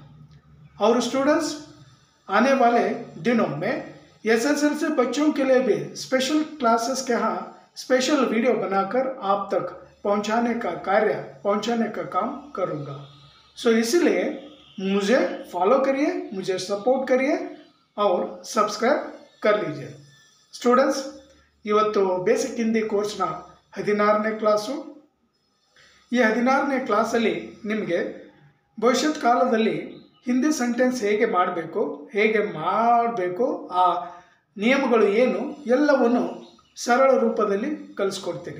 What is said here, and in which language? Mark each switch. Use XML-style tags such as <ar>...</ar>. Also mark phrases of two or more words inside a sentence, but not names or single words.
<hi>और स्टूडेंट्स, आने वाले दिनों में एसएसएलसी बच्चों के लिए भी स्पेशल क्लासेस के यहाँ स्पेशल वीडियो बनाकर आप तक पहुँचाने का काम करूँगा। सो इसलिए मुझे फॉलो करिए, मुझे सपोर्ट करिए और सब्सक्राइब कर लीजिए। स्टूडेंट्स,</hi> <kn>ಇವತ್ತು ಬೇಸಿಕ್ ಹಿಂದಿ ಕೋರ್ಸ್ನ 16ನೇ ಕ್ಲಾಸು। ಈ 16ನೇ ಕ್ಲಾಸಲ್ಲಿ ನಿಮಗೆ ಭವಿಷ್ಯತ್ ಕಾಲದಲ್ಲಿ ಹಿಂದಿ ಸೆಂಟೆನ್ಸ್ ಹೇಗೆ ಮಾಡಬೇಕು ಆ ನಿಯಮಗಳು ಏನು ಎಲ್ಲವನ್ನು ಸರಳ ರೂಪದಲ್ಲಿ ಕಲಿಸ್ಕೊಡ್ತೀನಿ।</kn>